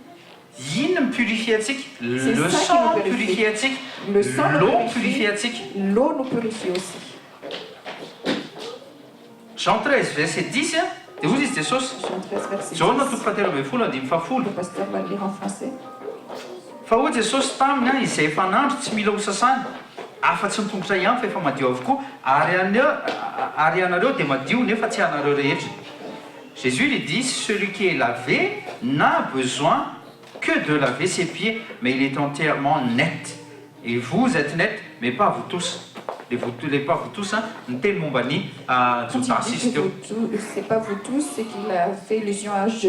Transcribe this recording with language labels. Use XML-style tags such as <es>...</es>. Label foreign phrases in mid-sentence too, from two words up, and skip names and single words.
<fr>Le sang purifie, l'eau purifie, l'eau nous purifie aussi. Jean 13, verset 10. Vous dites des choses. Jean 13, verset 10. Le pasteur va lire en français.</fr> <mg>Fa Jesosy tamina izay efa nandro tsy mila hosasana afa-tsy nitongotra ihany fa efa madio avokoa ary anareo dia madio nefa tsy anareo rehetra.</mg> <fr>Jésus lui dit, celui qui est lavé n'a besoin que de laver ses pieds, mais il est entièrement net. Et vous êtes net, mais pas vous tous. Pas vous tous, hein. C'est pas vous tous, c'est qu'il a fait allusion à Jésus.</fr>